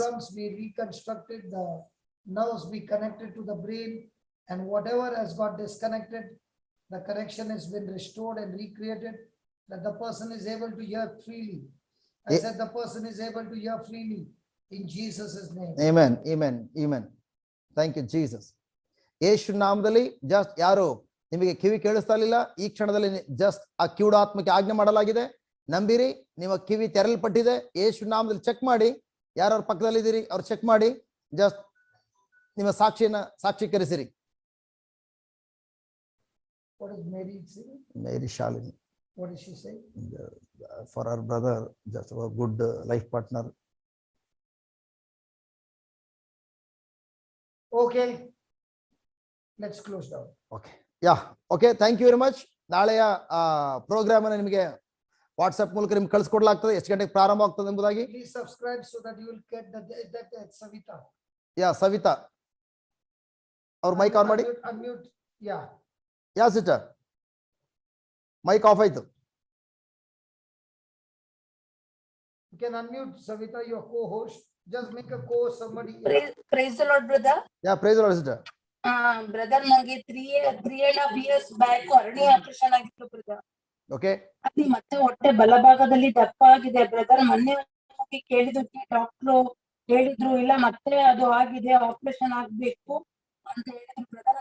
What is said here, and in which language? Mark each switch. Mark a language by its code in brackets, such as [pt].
[en] eardrums be reconstructed. The nerves be connected to the brain. And whatever has got disconnected, the connection has been restored and recreated, that the person is able to hear freely. I said the person is able to hear freely in Jesus' name. Amen. Thank you, Jesus. [kn] ಯೇಸು ನಾಮದಲ್ಲಿ just ಯಾರು ನಿಮಗೆ ಕಿವಿ ಕೇಳಿಸ್ತಾ ಇರಲಿಲ್ಲ, ಈ ಕ್ಷಣದಲ್ಲಿ just ಆ ಕಿವುಡಾತ್ಮಕ್ಕೆ ಆಜ್ಞೆ ಮಾಡಲಾಗಿದೆ. ನಂಬಿರಿ, ನಿಮ್ಮ ಕಿವಿ ತೆರಲ್ಪಟ್ಟಿದೆ. ಯೇಸು ನಾಮದಲ್ಲಿ ಚೆಕ್ ಮಾಡಿ. ಯಾರ್ಯಾರ ಪಕ್ಕದಲ್ಲಿ ಇದ್ದೀರಿ ಅವ್ರು ಚೆಕ್ ಮಾಡಿ. ಜಸ್ಟ್ ನಿಮ್ಮ ಸಾಕ್ಷೀಕರಿಸಿರಿ. [en] What is Mary saying? Mary Shalini. What did she say? For her brother, just a good life partner. Okay. Let's close down. Okay. Thank you very much. [kn] ನಾಳೆಯ ಪ್ರೋಗ್ರಾಮ್ ಅನ್ನು ನಿಮಗೆ ವಾಟ್ಸ್ಆಪ್ ಮೂಲಕ ನಿಮ್ಗೆ ಕಳಿಸ್ಕೊಡ್ಲಾಗ್ತದೆ, ಎಷ್ಟು ಗಂಟೆಗೆ ಪ್ರಾರಂಭ ಆಗ್ತದೆ ಎಂಬುದಾಗಿ. [en] Please subscribe so that you will get that Savita. [kn] Savita ಅವ್ರ ಮೈಕ್ ಆನ್ ಮಾಡಿ. [en] Unmute. [kn] Yeah sister, mic of ಆಯ್ತು. [en] You can unmute Savita, your co-host. Just make a co-host somebody. Praise the Lord, brother. Yeah, praise the Lord sister. [kn] Brother, ನಂಗೆ [en] 3.5 years back [kn] ಹರ್ನಿ operation ಆಗಿತ್ತು brother. [en] Okay. [kn] ಅಲ್ಲಿ ಮತ್ತೆ ಹೊಟ್ಟೆ ಬಲಭಾಗದಲ್ಲಿ ದಪ್ಪ ಆಗಿದೆ brother. ಮೊನ್ನೆ ಹೋಗಿ ಕೇಳಿದಕ್ಕೆ ಡಾಕ್ಟ್ರು ಹೇಳಿದ್ರು, ಇಲ್ಲ ಮತ್ತೆ ಅದು ಆಗಿದೆ, ಆಪರೇಷನ್ ಆಗ್ಬೇಕು ಅಂತ ಹೇಳಿದ್ರು ಬ್ರದರ್.